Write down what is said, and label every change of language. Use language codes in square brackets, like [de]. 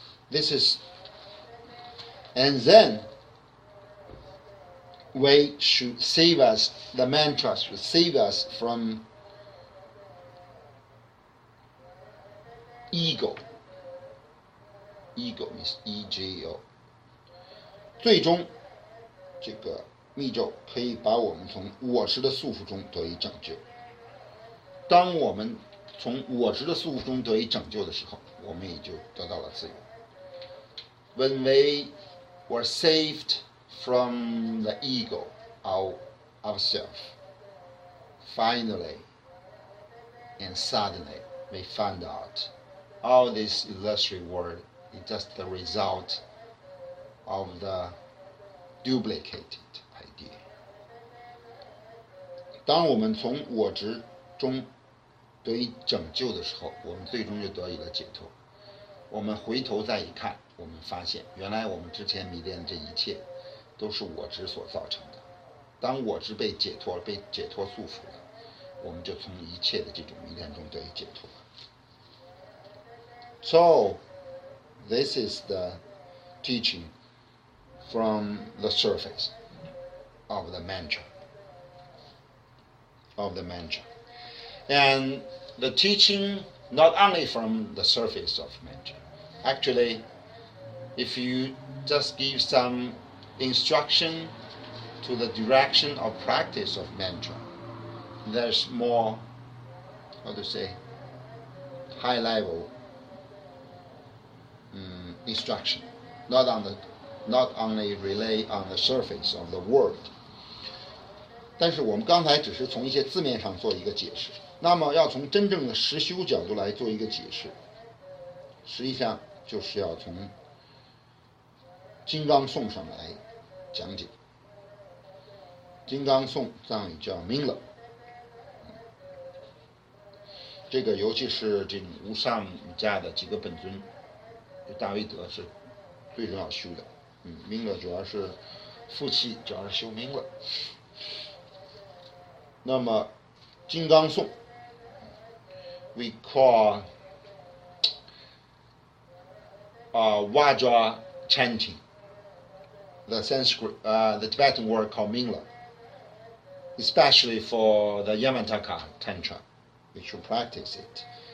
[en] This is, and then we should save us, the mantra should save us from ego. Ego means E-G-O. [zh] 最终这个密咒可以把我们从我执的束缚中得以拯救。当我们从我执的束缚中得以拯救的时候，我们也就得到了自由。 [en] When we were saved from the ego of ourselves, finally and suddenly we found out all this illusory world is just the result of the duplicated idea. [zh] 当我们从我执中得以拯救的时候，我们最终就得以了解脱。我们回头再一看，我们发现原来我们之前迷恋的这一切都是我执所造成的。当我执被解脱束缚了，我们就从一切的这种迷恋中得以解脱。 [en] So, this is the teaching from the surface of the mantra. And the teaching not only from the surface of mantra. Actually, if you just give some instruction to the direction of practice of mantra, there's more, high level instruction, not only relay on the surface of the word. [zh] 但是我们刚才只是从一些字面上做一个解释，那么要从真正的实修角度来做一个解释，实际上就是要从金刚颂上来讲解。金刚颂藏语叫明了，这个尤其是这种无上瑜伽的几个本尊，大威德是最重要修的。明了主要是负气，主要是修明了。那么金刚颂 [en] we call Vajra chanting, the Tibetan word called Mingla, especially for the Yamataka Tantra, we should practice it.